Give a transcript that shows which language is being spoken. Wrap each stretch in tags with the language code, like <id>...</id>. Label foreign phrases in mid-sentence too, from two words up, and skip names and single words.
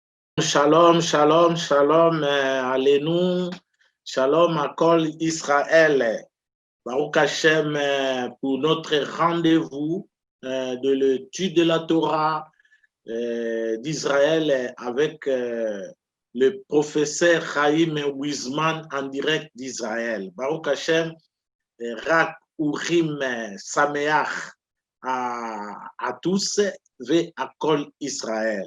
<fr>Shalom, shalom, shalom, Allénou, shalom à</fr> <he>כל ישראל. ברוך השם</he> <fr>pour notre rendez-vous de l'étude de la Torah d'Israël avec le professeur Chaim Wiesman en direct d'Israël.</fr> <he>ברוך השם, רק אורים שמח</he> <fr>à tous et à</fr> <he>כל ישראל.</he>